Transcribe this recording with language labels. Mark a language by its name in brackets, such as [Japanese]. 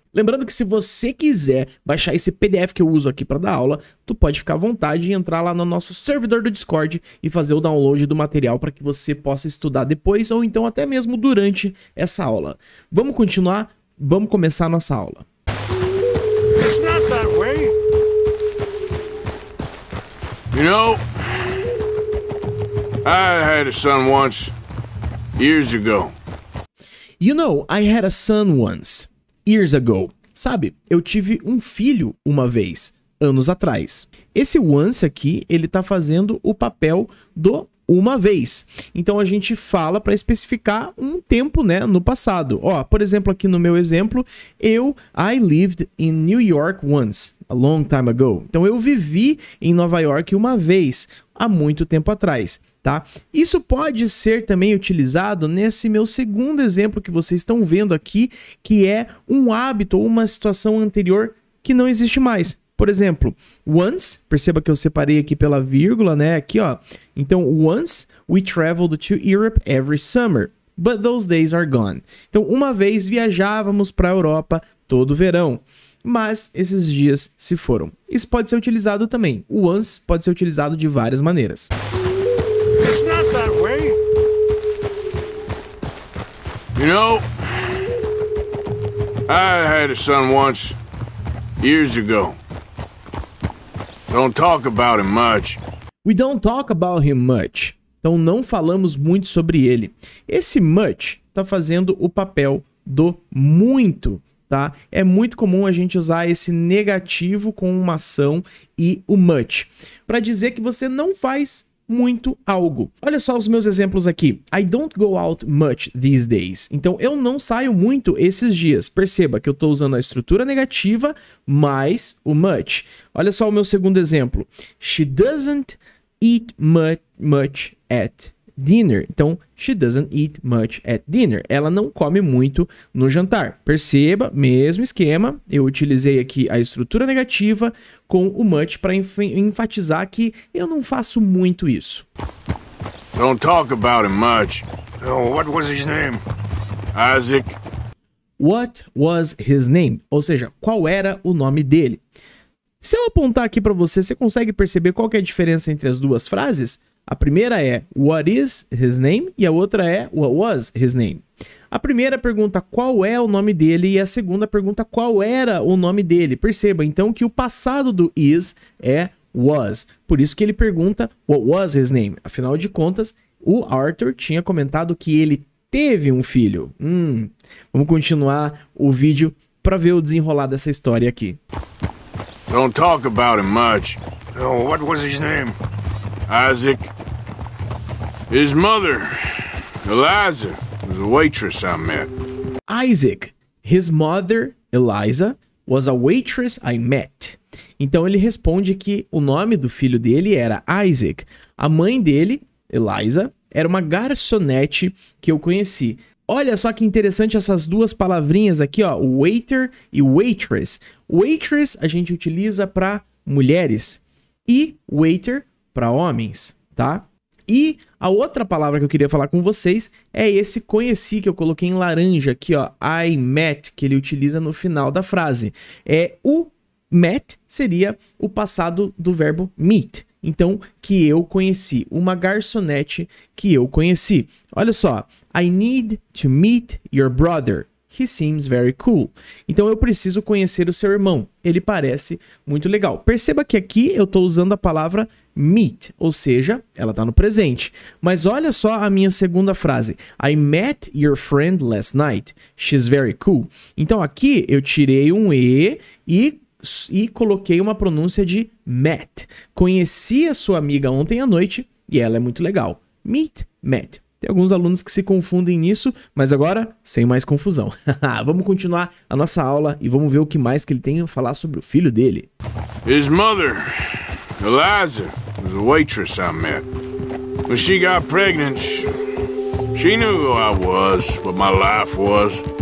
[Portuguese] Lembrando que se você quiser baixar esse PDF que eu uso aqui para dar aula, tu pode ficar à vontade e entrar lá no nosso servidor do Discord e fazer o download do material para que você possa estudar depois ou então até mesmo durante essa aula. Vamos continuar? Vamos começar a nossa aula. [English] It's not that way. You know, I had a son once, years ago. You know, I had a son once, years ago. [Portuguese] Sabe, eu tive um filho uma vez, anos atrás. Esse once aqui, ele tá fazendo o papel do uma vez. Então a gente fala para especificar um tempo, né, no passado. Ó, por exemplo, aqui no meu exemplo, [English] I lived in New York once, a long time ago. [Portuguese] Então eu vivi em Nova York uma vez, há muito tempo atrás, tá? Isso pode ser também utilizado nesse meu segundo exemplo que vocês estão vendo aqui, que é um hábito ou uma situação anterior que não existe mais. Por exemplo, once, perceba que eu separei aqui pela vírgula, né? Aqui, ó. Então, [English] once we traveled to Europe every summer, but those days are gone. [Portuguese] Então, uma vez viajávamos para a Europa todo verão, mas esses dias se foram. Isso pode ser utilizado também. O once pode ser utilizado de várias maneiras. [English] It's not that way. You know, I had a son once, years ago. Don't talk about him much. We don't talk about him much. [Portuguese] Então não falamos muito sobre ele. Esse much tá fazendo o papel do muito, tá? É muito comum a gente usar esse negativo com uma ação e o much para dizer que você não faz muito algo. Olha só os meus exemplos aqui. [English] I don't go out much these days. [Portuguese] Então eu não saio muito esses dias. Perceba que eu estou usando a estrutura negativa mais o much. Olha só o meu segundo exemplo. [English] She doesn't eat much at dinner. [Portuguese] Então, [English] she doesn't eat much at dinner. [Portuguese] Ela não come muito no jantar. Perceba, mesmo esquema. Eu utilizei aqui a estrutura negativa com o much para enfatizar que eu não faço muito isso. [English] Don't talk about him much. Oh, what was his name? Isaac. What was his name? [Portuguese] Ou seja, qual era o nome dele? Se eu apontar aqui para você, você consegue perceber qual que é a diferença entre as duas frases? A primeira é [English] what is his name [Portuguese] e a outra é [English] what was his name. [Portuguese] A primeira pergunta qual é o nome dele e a segunda pergunta qual era o nome dele. Perceba então que o passado do is é was. Por isso que ele pergunta [English] what was his name. [Portuguese] Afinal de contas, o Arthur tinha comentado que ele teve um filho. Vamos continuar o vídeo para ver o desenrolar dessa história aqui. [English] Don't talk about him much. Oh, what was his name? Isaac. His mother, Eliza, was a waitress I met. Isaac. His mother, Eliza, was a waitress I met. [Portuguese] Então ele responde que o nome do filho dele era Isaac. A mãe dele, Eliza, era uma garçonete que eu conheci. Olha só que interessante essas duas palavrinhas aqui, ó, waiter e waitress. Waitress a gente utiliza para mulheres e waiter para homens, tá? E a outra palavra que eu queria falar com vocês é esse conheci que eu coloquei em laranja aqui, ó, [English] I met, [Portuguese] que ele utiliza no final da frase. O met seria o passado do verbo meet. Então, que eu conheci, uma garçonete que eu conheci. [English] Olha só, I need to meet your brother. He seems very cool. [Portuguese] Então eu preciso conhecer o seu irmão. Ele parece muito legal. Perceba que aqui eu estou usando a palavra meet, ou seja, ela está no presente. Mas olha só a minha segunda frase. [English] I met your friend last night. She's very cool. [Portuguese] Então aqui eu tirei um e coloquei uma pronúncia de met. Conheci a sua amiga ontem à noite e ela é muito legal. Meet, met. Tem alguns alunos que se confundem nisso, mas agora, sem mais confusão. Vamos continuar a nossa aula e vamos ver o que mais que ele tem a falar sobre o filho dele. [English] His mother, Eliza, was a waitress I met. When she got pregnant, she knew who I was, what my life was.